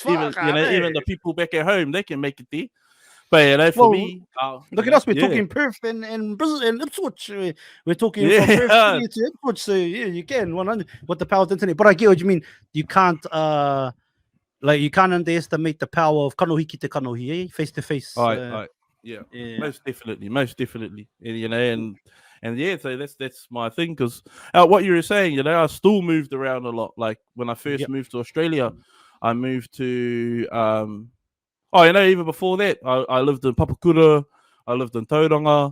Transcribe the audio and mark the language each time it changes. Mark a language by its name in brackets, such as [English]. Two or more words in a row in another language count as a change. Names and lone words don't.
[English] even the people back at home, they can make it there. But you know, for me, look at us. We're talking Perth and Brisbane and Ipswich. We're talking from Perth to Ipswich. So yeah, you can 100 with the power of the internet. But I get what you mean. You can't you can't underestimate the power of [Māori] kanohi te kanohi, [English] face to face. Yeah, most definitely. And, you know, and yeah, so that's my thing. Because what you were saying, you know, I still moved around a lot. Like when I first moved to Australia, I moved to even before that, I lived in Papakura, I lived in Tauranga.